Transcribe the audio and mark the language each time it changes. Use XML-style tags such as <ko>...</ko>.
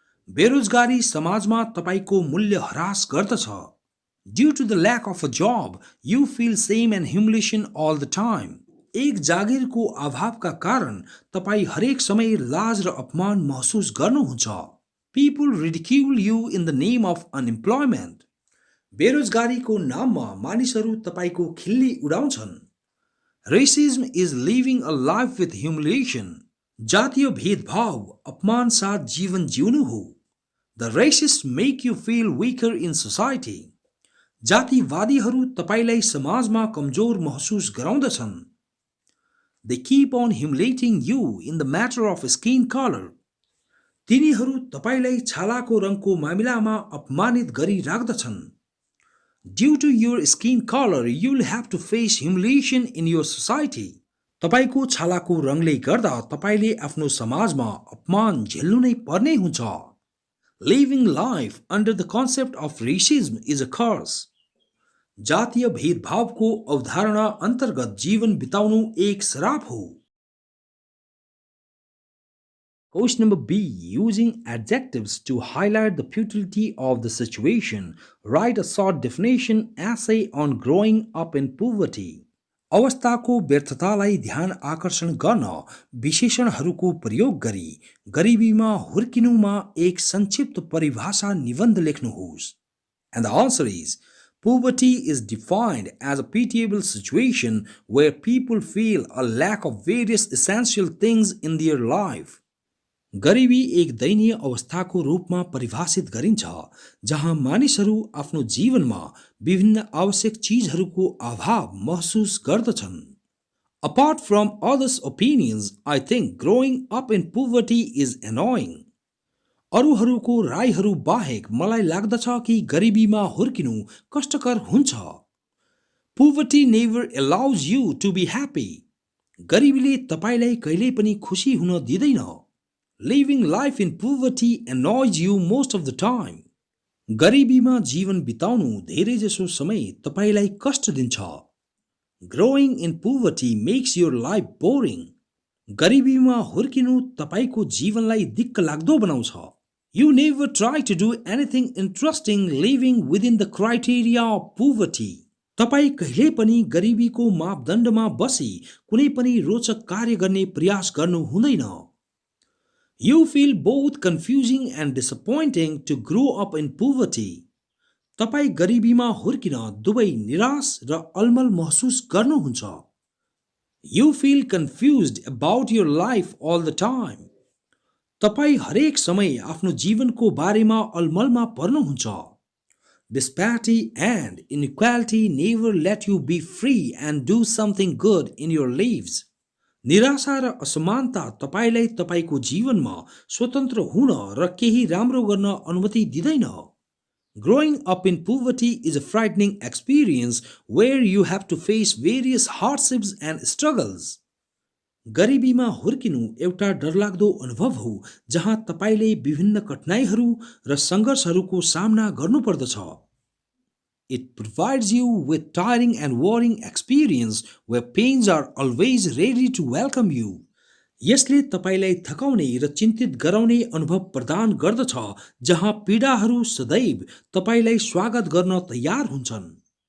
<ne>बेरोजगारी समाजमा तपाईको मूल्य ह्रास गर्दछ.</ne> <en>Due to the lack of a job, you feel shame and humiliation all the time.</en> <ne>एक जागिरको अभावका कारण तपाई हरेक समय लाज र अपमान महसुस गर्नुहुन्छ.</ne> <en>People ridicule you in the name of unemployment.</en> <ne>बेरोजगारीको नाममा मानिसहरू तपाईको खिल्ली उडाउँछन्.</ne> <en>Racism is living a life with humiliation.</en> <ne>जातीय भेदभाव अपमान साथ जीवन जिउनु हो.</ne> <en>The racists make you feel weaker in society.</en> <ne>जातिवादीहरू तपाईलाई समाजमा कमजोर महसुस गराउँदछन्.</ne> <en>They keep on humiliating you in the matter of skin color.</en> <ne>तिनीहरू तपाईलाई छालाको रङको मामिलामा अपमानित गरिराख्दछन्.</ne> <en>Due to your skin color, you'll have to face humiliation in your society.</en> <ne>तपाईको छालाको रङले गर्दा तपाईले आफ्नो समाजमा अपमान झेल्नु नै पर्ने हुन्छ.</ne> <en>Living life under the concept of racism is a curse.</en> <ne>जातीय भेदभावको अवधारणा अन्तर्गत जीवन बिताउनु एक श्राप हो. Question number B. Using adjectives to highlight the futility of the situation, write a short definition essay on growing up in poverty. अवस्थाको व्यर्थतालाई ध्यान आकर्षण गर्न विशेषणहरूको प्रयोग गरी गरिबीमा हुर्किनुमा एक संक्षिप्त परिभाषा निबन्ध लेख्नुहोस्.</ne> <en>And the answer is, poverty is defined as a pitiable situation where people feel a lack of various essential things in their life.</en> <ne>गरिबी एक दयनीय अवस्थाको रूपमा परिभाषित गरिन्छ जहाँ मानिसहरू आफ्नो जीवनमा विभिन्न आवश्यक चीजहरूको अभाव महसुस गर्दछन्.</ne> <en>Apart from others' opinions, I think growing up in poverty is annoying.</en> <ne>अरूहरूको रायहरू बाहेक मलाई लाग्दछ कि गरिबीमा हुर्किनु कष्टकर हुन्छ.</ne> <en>Poverty never allows you to be happy.</en> <ne>गरिबीले तपाईलाई कहिल्यै पनि खुशी हुन दिँदैन.</ne> <en>Living life in poverty annoys you most of the time.</en> <ne>गरिबीमा जीवन बिताउनु धेरैजसो समय तपाईलाई कष्ट दिन्छ.</ne> <en>Growing in poverty makes your life boring.</en> <ne>गरिबीमा हुर्किनु तपाईको जीवनलाई दिक्क लाग्दो बनाउँछ.</ne> <en>You never try to do anything interesting living within the criteria of poverty.</en> <ne>तपाई कहिले पनि गरिबीको मापदण्डमा बसी कुनै पनि रोचक कार्य गर्ने प्रयास गर्नु हुँदैन.</ne> <en>You feel both confusing and disappointing to grow up in poverty.</en> <ne>तपाई गरिबीमा हुर्किन दुवै निराश र अलमल महसुस गर्नुहुन्छ.</ne> <en>You feel confused about your life all the time.</en> <ne>तपाई हरेक समय आफ्नो जीवनको बारेमा अलमलमा पर्नुहुन्छ.</ne> <en>Disparity and inequality never let you be free and do something good in your lives.</en> <ne>निराशा र असमानता तपाईलाई तपाईको जीवनमा स्वतन्त्र हुन र केही राम्रो गर्न अनुमति दिँदैन.</ne> <en>Growing up in poverty is a frightening experience where you have to face various hardships and struggles.</en> <ne>गरिबीमा हुर्किनु एउटा डरलाग्दो अनुभव हो जहाँ तपाईले विभिन्न कठिनाइहरू र सङ्घर्षहरूको सामना गर्नुपर्दछ.</ne> <en>It provides you with tiring and worrying experience where pains are always ready to welcome you.</en> <ne>यसले तपाईलाई थकाउने र चिन्तित गराउने अनुभव प्रदान गर्दछ जहाँ पीडाहरू सदैव तपाईलाई स्वागत गर्न तयार हुन्छन्.</ne>